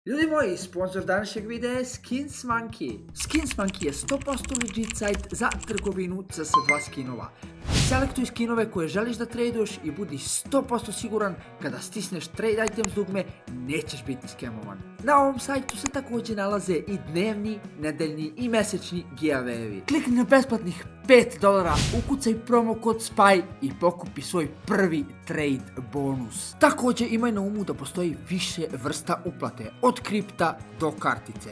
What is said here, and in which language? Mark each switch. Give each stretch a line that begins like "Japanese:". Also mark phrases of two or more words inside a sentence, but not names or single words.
Bosnian: Ljudi moji, sponsor današnjeg videa je Skins Monkey. Skins Monkey je 100% legit sajt za trgovinu CS2 skinova. Selektuj skinove koje želiš da traduješ i budi 100% siguran kada stisneš
English: trade items
Bosnian: dugme, nećeš biti skemovan. Na ovom sajtu se također nalaze i dnevni, nedeljni i mesečni giveawayevi. Klikni na besplatnih $5, ukucaj promo kod SPY i pokupi svoj prvi
English: trade bonus.
Bosnian: Također imaj na umu da postoji više vrsta uplate, od kripta do kartice.